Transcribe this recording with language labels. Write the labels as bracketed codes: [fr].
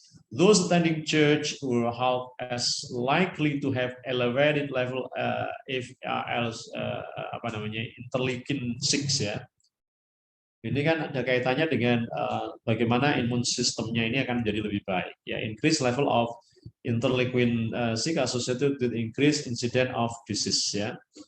[en] Those attending church were half as likely to have elevated level interleukin 6, ya. [id] Ini kan ada kaitannya dengan bagaimana imun sistemnya ini akan menjadi lebih baik, ya. [en] Increase level of interleukin 6 associated with increased incident of disease, ya.